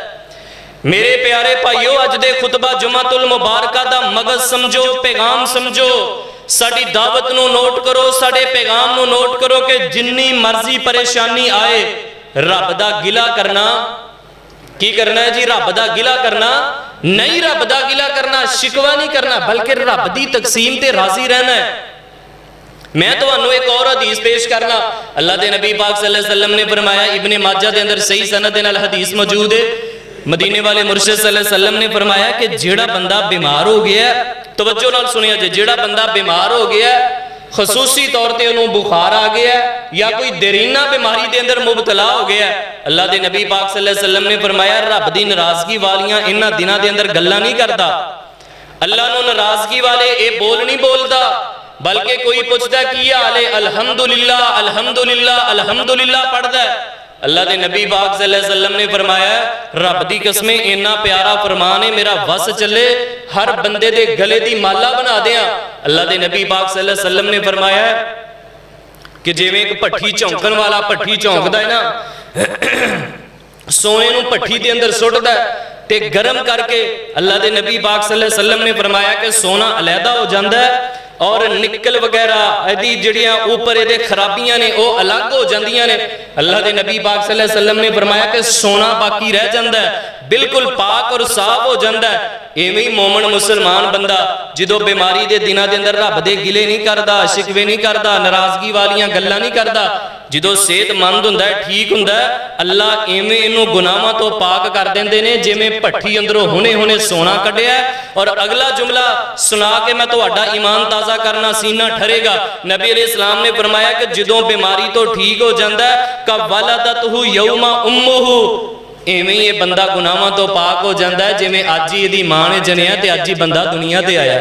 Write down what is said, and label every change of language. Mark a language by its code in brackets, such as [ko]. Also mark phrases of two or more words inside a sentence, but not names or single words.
[pa] میرے پیارے بھائیو، اج دے خطبہ جمعۃ المبارکہ دا مغز سمجھو، پیغام سمجھو، ساڈی دعوت نوں نوٹ کرو، ساڈے پیغام نوں نوٹ کرو کہ جنی مرضی پریشانی آئے، رب دا گلہ کرنا کی کرنا ہے جی? رب دا گلہ کرنا نہیں، رب دا گلہ کرنا، شکوہ نہیں کرنا، بلکہ رب دی تقسیم تے راضی رہنا ہے. میں تہانوں اک اور حدیث پیش کرنا، اللہ دے نبی پاک [ar] صلى الله عليه وسلم [pa] نے فرمایا، ابن ماجہ دے اندر صحیح سند دے نال حدیث موجود ہے، مدینے والے مرشد [ar] صلى الله عليه وسلم [pa] نے فرمایا کہ جیہڑا بندہ بیمار ہو گیا، توجہ نال سنیا جے، جیہڑا بندہ بیمار ہو گیا، خصوصی طور پر انہوں نے بخار آ گیا یا کوئی دیرینہ بیماری کے اندر مبتلا ہو گیا، اللہ کے نبی پاک [ar] صلى الله عليه وسلم [pa] نے فرمایا، رب کی ناراضگی والیاں انہاں دناں دے اندر گلاں نہیں کرتا. اللہ نوں ناراضگی والے یہ بول نہیں بولتا، بلکہ کوئی پچھدا کی حال ہے, [ar] الحمد لله الحمد لله الحمد لله [pa] پڑھدا ہے. اللہ کے نبی پاک [ar] صلى الله عليه وسلم [pa] نے فرمایا، رب دی قسمیں اِنّا پیارا فرمان ہے، میرا وس چلے ہر بندے دے گلے دی مالا بنا دیاں. اللہ کے نبی پاک [ar] صلى الله عليه وسلم [pa] نے فرمایا کہ جویں اک بھٹی جھونکن والا بھٹی جھونکدا ہے نا، سونے نوں بھٹی دے اندر سٹدا تے گرم کر کے، اللہ کے نبی پاک [ar] صلى الله عليه وسلم [pa] نے فرمایا کہ سونا علیحدہ ہو جاتا ہے اور نکل وغیرہ یدی جڑیاں اوپر یہ خرابیاں نے وہ الگ ہو جاندیاں نے. اللہ کے نبی پاک [ar] صلى الله عليه وسلم [pa] نے فرمایا کہ سونا باقی رہ جاتا ہے، بالکل پاک اور صاف ہو جاتا ہے. ایویں ہی مومن مسلمان بندہ جو بیماری کے دنوں کے اندر رب دے گلے نہیں کرتا، شکوے نہیں کرتا, ناراضگی والیاں گلاں نہیں کرتا، جو صحت مند ہندا ہے، ٹھیک ہندا ہے، اللہ ایویں اینوں گناہاں توں پاک کر دیندے نے جویں بھٹی اندروں ہنے ہنے سونا کڈھیا. اور اگلا جملہ سنا کے میں تہاڈا ایمان تازہ کرنا، سینہ ٹھرے گا. نبی علیہ السلام نے فرمایا کہ جدوں بیماری توں ٹھیک ہو جاتا ہے, [ar] كيوم ولدته أمه, [pa] ایویں یہ بندہ گناہاں توں پاک ہو جاتا ہے جویں اج ہی ایہدی ماں نے جنیا تے اج ہی بندہ دنیا تے آیا.